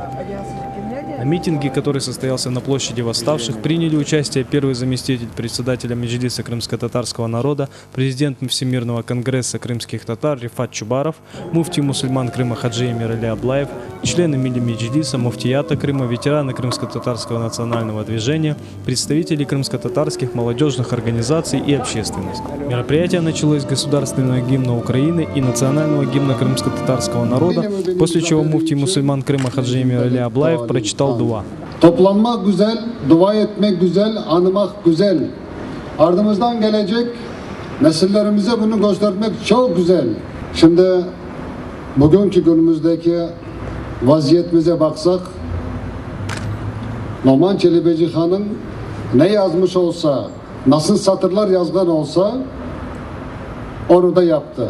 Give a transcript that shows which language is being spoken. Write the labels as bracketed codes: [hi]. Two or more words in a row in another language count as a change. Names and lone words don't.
[ru] На митинге, который состоялся на площади Восставших, приняли участие первый заместитель председателя Меджлиса крымско-татарского народа, президент Всемирного конгресса крымских татар Рифат Чубаров, муфтий мусульман Крыма Хаджи Эмир Али Аблаев, члены Милли Меджлиса, муфтията Крыма, ветераны крымско-татарского национального движения, представители крымско-татарских молодежных организаций и общественность. Мероприятие началось с государственного гимна Украины и национального гимна крымско-татарского народа, после чего муфтий мусульман Крыма Хаджи Эмир Али Аблаев прочитал дуа. [crh] Toplanmak güzel, dua etmek güzel, anmak güzel. Ardımızdan gelecek nesillerimize bunu göstermek çok güzel. Şimdi bugünkü günümüzdeki vaziyetimize baksak, Noman Çelebici-Han'ın ne yazmış olsa, nasıl satırlar yazgan olsa onu da yaptı.